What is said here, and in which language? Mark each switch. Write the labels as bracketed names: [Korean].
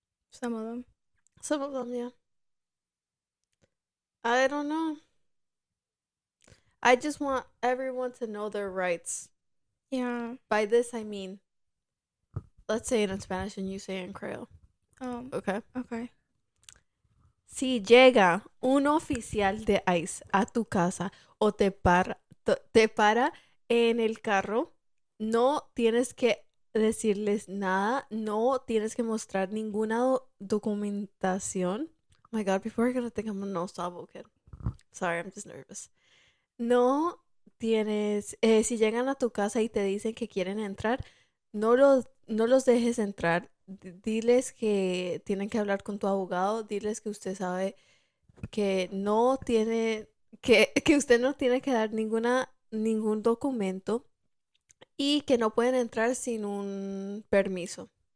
[English] Some of them. Some of them, yeah. I don't know. I just want everyone to know their rights. Yeah. By this, I mean, let's say it in Spanish and you say it in Creole. Okay. Okay. [Spanish] Si llega un oficial de ICE a tu casa o te para en el carro, no tienes que decirles nada, no tienes que mostrar ninguna documentación. [English] Oh my God, people are gonna think I'm a no-stop kid. Sorry, I'm just nervous. [Spanish] No tienes, si llegan a tu casa y te dicen que quieren entrar, no los dejes entrar. Diles que tienen que hablar con tu abogado, diles que usted sabe que no tiene, que usted no tiene que dar ningún documento y que no pueden entrar sin un permiso.